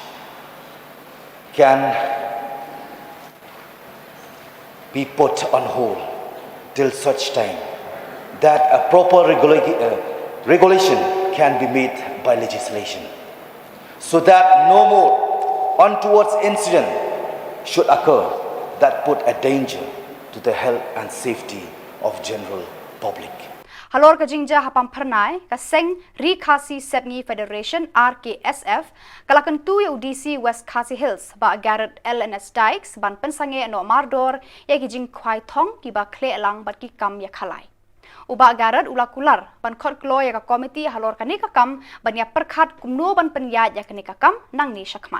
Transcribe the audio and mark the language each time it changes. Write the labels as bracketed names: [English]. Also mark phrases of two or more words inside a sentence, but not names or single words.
[English] Can be put on hold till such time that a proper regulation can be made by legislation, so that no more untoward incident should occur that put a danger to the health and safety of general public. [Khasi] Halor ka jingja hapam pernai ka seng Ri Khasi Sepngi Federation RKSF kalakan tu ya UDC West Khasi Hills ba Garrett LNS Dykes ban pensange no mardor ya ki jing khwai thong ki ba khle lang bat ki kam ya khalai. Uba Garrett ula kular ban khot klo ya ka komiti halor ka ni ka kam ban ya perkhat kumno ban penyat ya ka ni ka kam nang ni shakman.